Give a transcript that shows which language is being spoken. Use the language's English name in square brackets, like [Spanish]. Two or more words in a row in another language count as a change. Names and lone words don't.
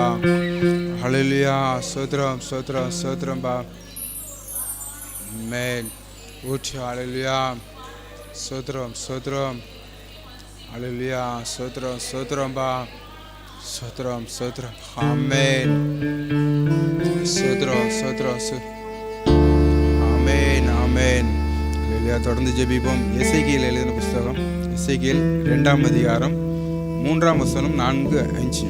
[Tamil] Hallelujah. Sotramba. Amen. Uch. Hallelujah. Sotram. Hallelujah. Sotramba. Sotram. Amen. Sotram. Amen. Amen. Hallelujah. தொடர்ந்து ஜெபிப்போம். எசேக்கியேல் எழுதின புத்தகம், எசேக்கியேல் 2ஆம் அதிகாரம் 3ஆம் வசனம் 4-5.